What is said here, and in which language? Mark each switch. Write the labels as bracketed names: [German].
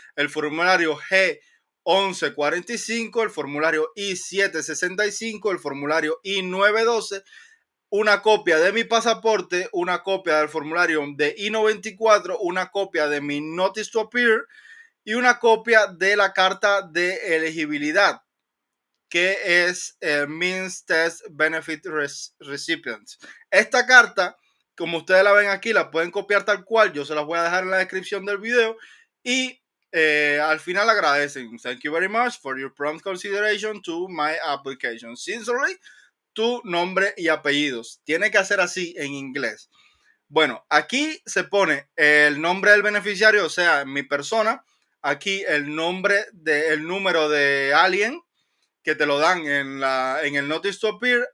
[Spanish] El formulario G1145, el formulario I765, el formulario I912, una copia de mi pasaporte, una copia del formulario de I-94, una copia de mi Notice to Appear y una copia de la carta de elegibilidad, que es el Means Test Benefit Recipient. Esta carta, como ustedes la ven aquí, la pueden copiar tal cual, yo se las voy a dejar en la descripción del video y al final agradecen. [English] Thank you very much for your prompt consideration to my application. [Spanish] Sincerely, tu nombre y apellidos. Tiene que hacer así en inglés. Bueno, aquí se pone el nombre del beneficiario, o sea, mi persona. Aquí el nombre del número de alguien que te lo dan en el Notice to Appear.